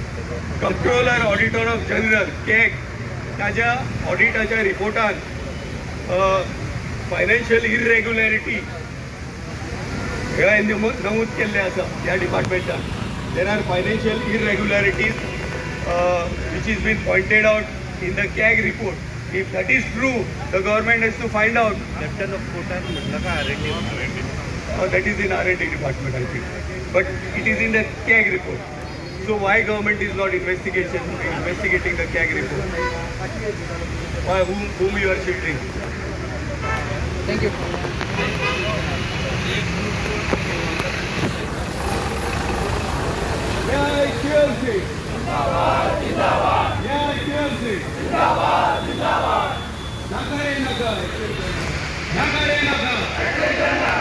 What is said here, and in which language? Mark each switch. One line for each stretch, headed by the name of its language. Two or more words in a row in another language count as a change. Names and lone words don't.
English: Controller Auditor of General CAG
Konkani: ताज्या ऑडिटाच्या रिपोर्टान
English: financial irregularity
Konkani: हे नमूद केल्ले आसा ह्या डिपार्टमेंटान.
English: there are financial irregularities which is been pointed out in the CAG report. If that is true, the government has to find out. Captain of Port
Marathi: म्हटलं का
English: R&D? That is in R&D department, I think. But it is in the CAG report. So why government is not investigating the CAG report? Why, whom you are shielding? Thank you.
Hindi: Jai TLC. जिंदाबाद, जिंदाबाद। जय TLC. जिंदाबाद, जिंदाबाद. Nakare Nakar. Nakare Nakar.